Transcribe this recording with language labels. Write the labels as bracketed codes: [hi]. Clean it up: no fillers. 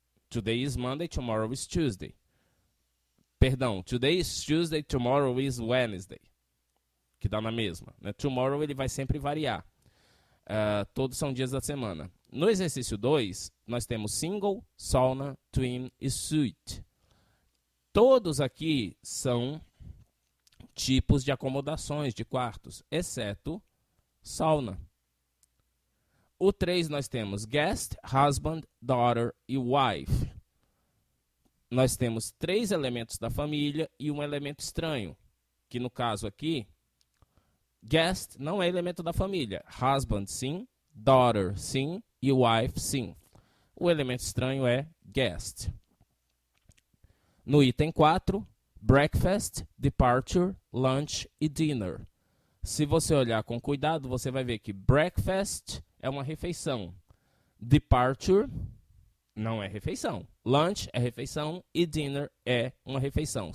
[en] Today is Monday, tomorrow is Tuesday. Perdão, today is Tuesday, tomorrow is Wednesday. [pt] Que dá na mesma, né? Tomorrow ele vai sempre variar. Todos são dias da semana. No exercício 2, nós temos single, sauna, twin e suite. Todos aqui são tipos de acomodações de quartos, exceto sauna. O 3 nós temos guest, husband, daughter e wife. Nós temos 3 elementos da família e um elemento estranho, que no caso aqui, guest não é elemento da família. Husband sim, daughter sim e wife sim. O elemento estranho é guest. No item 4, breakfast, departure, lunch e dinner. Se você olhar com cuidado, você vai ver que breakfast é uma refeição. Departure não é refeição. Lunch é refeição e dinner é uma refeição.